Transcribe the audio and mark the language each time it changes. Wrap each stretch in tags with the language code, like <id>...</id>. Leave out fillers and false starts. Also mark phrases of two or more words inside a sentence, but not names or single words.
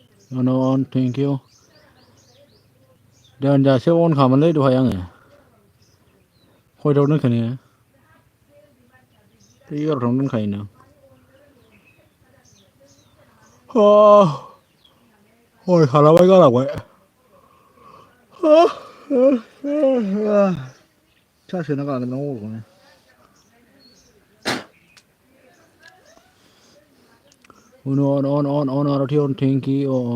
<brx>on</brx> <en>thank you</en> <brx>दोनजासे अन खालामोनलै दहाय आङो खयथायाव दोनखो नोङो बे 11थायावनो दोनखायो नों हय खालामबाय गालांबाय चार्ज होना गालांदों मबाइलखौनो on आर'थि on</brx> <en>thank you</en>